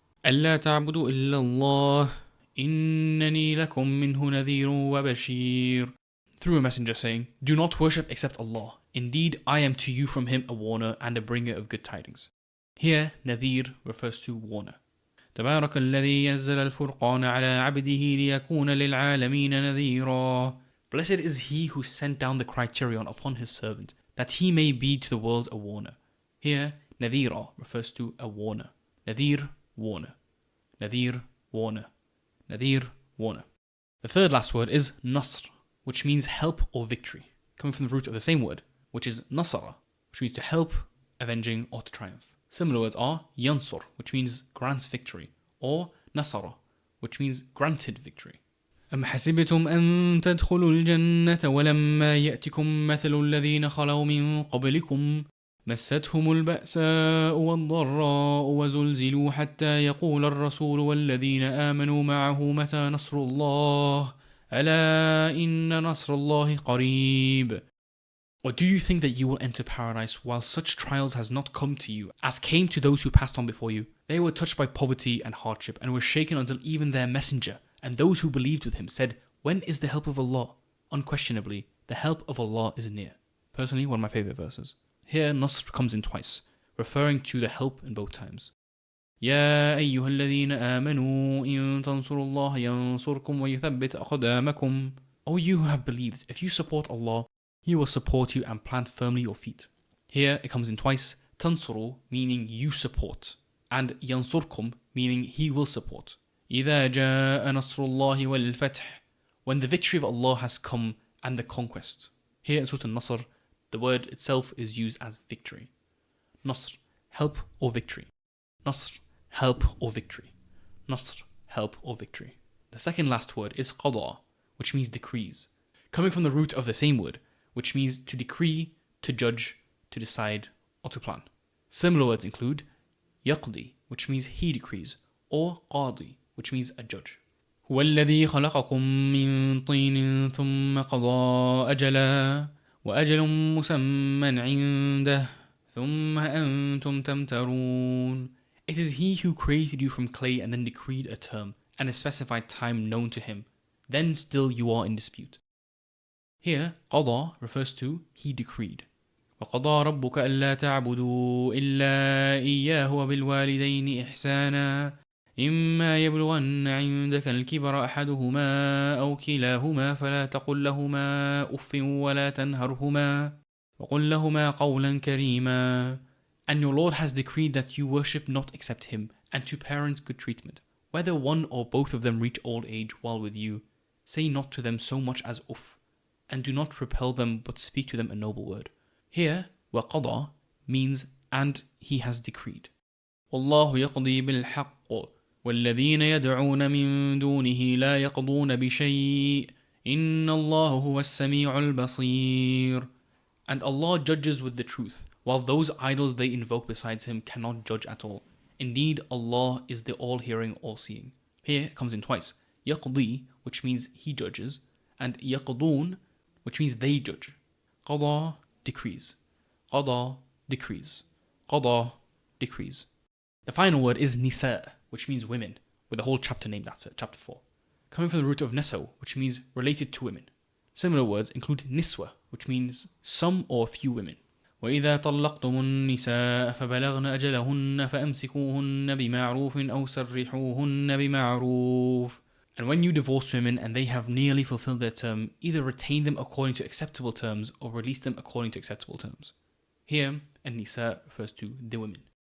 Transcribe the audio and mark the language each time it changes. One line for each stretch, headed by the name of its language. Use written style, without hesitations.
Arabic: ألا تعبدوا إلا الله إنني لكم منه نذير وبشير.
English: Through a messenger saying, do not worship except Allah. Indeed, I am to you from him a warner and a bringer of good tidings. Here, Nadir refers to warner.
Arabic: تبارك الذي ينزل الفرقان على عبده ليكون للعالمين نذيرا.
English: Blessed is he who sent down the criterion upon his servant, that he may be to the world a warner. Here, Nadhira refers to a warner. Nadir, warner. Nadir, warner. Nadir, warner. The third last word is Nasr, which means help or victory, coming from the root of the same word, which is Nasara, which means to help, avenging, or to triumph. Similar words are Yansur, which means grants victory, or Nasara, which means granted victory.
Arabic: أم حسبتم أن تدخلوا الجنة ولما يأتكم مثل الذين خلوا من قبلكم مستهم البأساء والضراء وزلزلوا حتى يقول الرسول والذين آمنوا معه متى نصر الله ألا إن نصر الله قريب.
English: Or do you think that you will enter paradise while such trials has not come to you as came to those who passed on before you? They were touched by poverty and hardship and were shaken until even their messenger and those who believed with him said, when is the help of Allah? Unquestionably, the help of Allah is near. Personally, one of my favorite verses. Here, Nasr comes in twice, referring to the help in both times.
Arabic: يا أيها الذين آمنوا إن تنصروا الله ينصركم ويثبت أقدامكم.
English: O you who have believed, if you support Allah, He will support you and plant firmly your feet. Here it comes in twice. Tansuru meaning you support, and yansurkum meaning He will support.
Arabic: إذا جاء نصر الله والفتح,
English: when the victory of Allah has come and the conquest. Here in Surah Al-Nasr, the word itself is used as victory. Nasr, help or victory. Nasr, help or victory. Nasr, help or victory. The second last word is qada, which means decrees, coming from the root of the same word, which means to decree, to judge, to decide, or to plan. Similar words include yaqdi, which means he decrees, or qadi, which means a judge.
Arabic: هو الذي خلقكم من طين ثم قضى أجلا وأجل مسمى عنده ثم أنتم تمترون.
English: It is He who created you from clay and then decreed a term and a specified time known to Him. Then still you are in dispute. Here, قضى refers to He decreed.
Arabic: وقضى ربك ألا تعبدوا إلا إياه وبالوالدين إحسانا إما يبلغن عندك الكبر أحدهما أو كلاهما فلا تقل لهما أف ولا تنهرهما وقل لهما قولا كريما.
English: And your Lord has decreed that you worship not except Him, and to parents good treatment. Whether one or both of them reach old age while with you, say not to them so much as uff, and do not repel them but speak to them a noble word. Here, وَقَضَى means and He has decreed.
Arabic: وَاللَّهُ يَقْضِي بِالْحَقِّ وَالَّذِينَ يَدْعُونَ مِن دُونِهِ لَا يَقْضُونَ بِشَيْءٍ إِنَّ اللَّهَ هُوَ السَّمِيعُ الْبَصِيرُ.
English: And Allah judges with the truth, while those idols they invoke besides Him cannot judge at all. Indeed, Allah is the all-hearing, all-seeing. Here it comes in twice. يَقْضِي, which means He judges, and يَقْضُونَ, which means they judge. قضى, decrees. قضى, decrees. قضى, decrees. The final word is nisa, which means women, with a whole chapter named after it, chapter 4. Coming from the root of neso, which means related to women. Similar words include niswa, which means some or few women.
Arabic: وإذا طلقتم النساء فبلغن أجلهن فأمسكوهن بمعروف أو سرحوهن بمعروف.
English: And when you divorce women and they have nearly fulfilled their term, either retain them according to acceptable terms or release them according to acceptable terms. Here, النساء refers to the women.